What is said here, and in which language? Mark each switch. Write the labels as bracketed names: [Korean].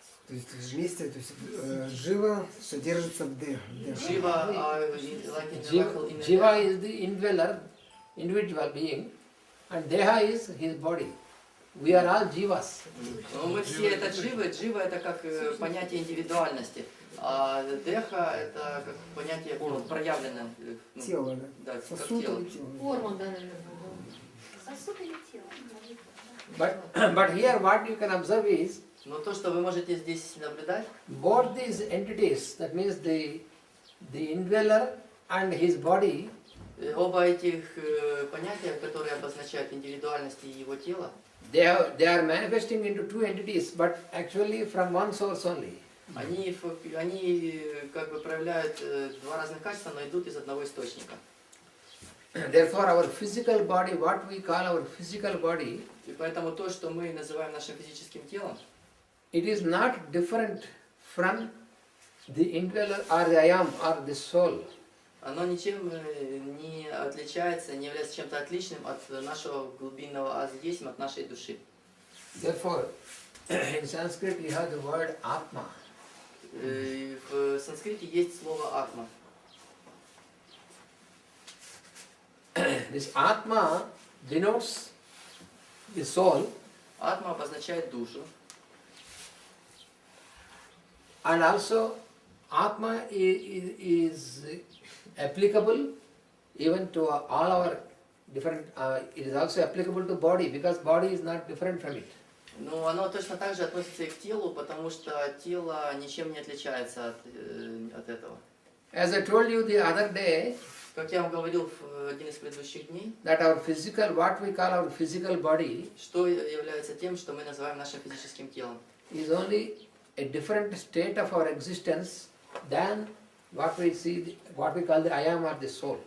[Russian] То есть вместе, то есть жива содержится в дехе. [English] Jiva, like in the vehicle in the Jiva is the indweller, individual being, and Deha is his body. We are all jivas. [Russian] Ну, мы все это дживы. Джива это как понятие индивидуальности, а деха это как понятие проявленное. Тело, Да, как сосуд тело. или тело. Форма, да, наверное. Сосуд или тело? [English] But here what you can observe is, [Russian] Но то, что вы можете здесь наблюдать, [English] both these entities, that means the indweller and his body, [Russian] оба этих понятия, которые обозначают индивидуальность и его тело, [English] they are manifesting into two entities, but actually from one source only. [Russian] они как бы проявляют два разных качества, но идут из одного источника. [English] Therefore our physical body, what we call our physical body, [Russian] И поэтому то, что мы называем нашим физическим телом, [English] it is not different from the indweller or the I am or the soul. [Russian] оно ничем не отличается, не является чем-то отличным от нашего глубинного аз есть, от нашей души. [English] Therefore, in Sanskrit you have the word Atma. [Russian] В санскрите есть слово атма. [English] This Atma denotes the soul, [Russian] Атма обозначает душу. [English] and also Atma is applicable even to all our different, it is also applicable to body, because body is not different from it. [Russian] Но оно точно так же относится и к телу, потому что тело ничем не отличается от этого. [English] As I told you the other day, [Russian] Как я вам говорил в один из предыдущих дней, [English] that our physical, what we call our physical body, [Russian] что является тем, что мы называем нашим физическим телом. [English] is only a different state of our existence than what we see, what we call the I am or the soul.